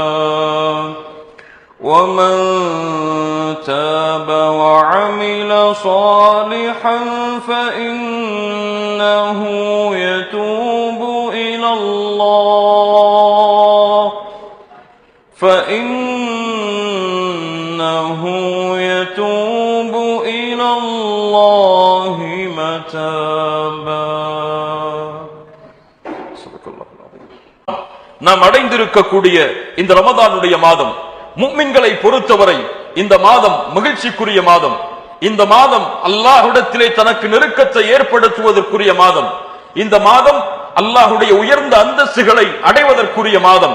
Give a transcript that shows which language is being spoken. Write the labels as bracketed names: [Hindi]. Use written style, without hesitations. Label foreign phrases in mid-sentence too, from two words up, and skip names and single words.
[Arabic] ومن تاب وعمل صالحا فإنه يتوب إلى الله متابا. [Tamil] நாம் அடைந்திருக்கக்கூடிய இந்த ரமதானுடைய மாதம் முஃமின்களை பொறுத்தவரை இந்த மாதம் மகிழ்ச்சிக்குரிய மாதம். இந்த மாதம் அல்லாஹ்விடத்திலே தனக்கு நெருக்கத்தை ஏற்படுத்துவதற்குரிய மாதம். இந்த மாதம் அல்லாஹ்வுடைய உயர்ந்த அந்தஸ்துகளை அடைவதற்குரிய மாதம்.